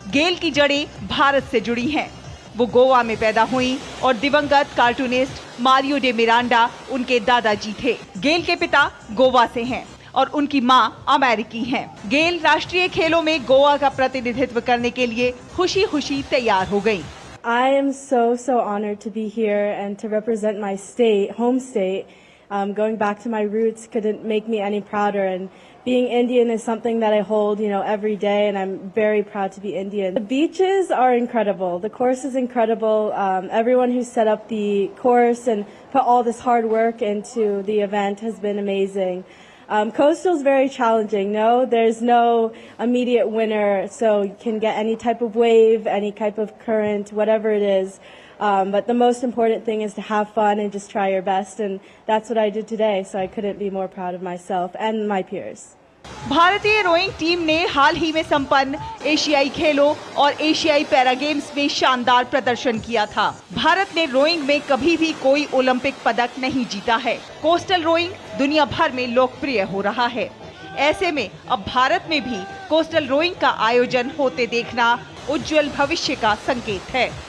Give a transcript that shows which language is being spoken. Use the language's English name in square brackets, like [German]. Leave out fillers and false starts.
[Hindi] गेल की जड़ें भारत से जुड़ी हैं। वो गोवा में पैदा हुई और दिवंगत कार्टूनिस्ट मारियो डे मिरांडा उनके दादाजी थे। गेल के पिता गोवा से हैं और उनकी मां अमेरिकी हैं। गेल राष्ट्रीय खेलों में गोवा का प्रतिनिधित्व करने के लिए खुशी-खुशी तैयार हो गईं। [English] I am so honored to be here and to represent my state, home state. Going back to my roots couldn't make me any prouder, and being Indian is something that I hold, every day, and I'm very proud to be Indian. The beaches are incredible. The course is incredible. Everyone who set up the course and put all this hard work into the event has been amazing. Coastal is very challenging. No, there's no immediate winner, so you can get any type of wave, any type of current, whatever it is. But the most important thing is to have fun and just try your best, and that's what I did today. So I couldn't be more proud of myself and my peers. [Hindi] भारतीय rowing team ने हाल ही में संपन्न एशियाई खेलों और एशियाई para games में शानदार प्रदर्शन किया था। भारत ने रोइंग में कभी भी कोई ओलंपिक पदक नहीं जीता है। कोस्टल रोइंग दुनिया भर में लोकप्रिय हो रहा है। ऐसे में अब भारत में भी कोस्टल रोइंग का आयोजन होते देखना उज्जवल भविष्य का संकेत है।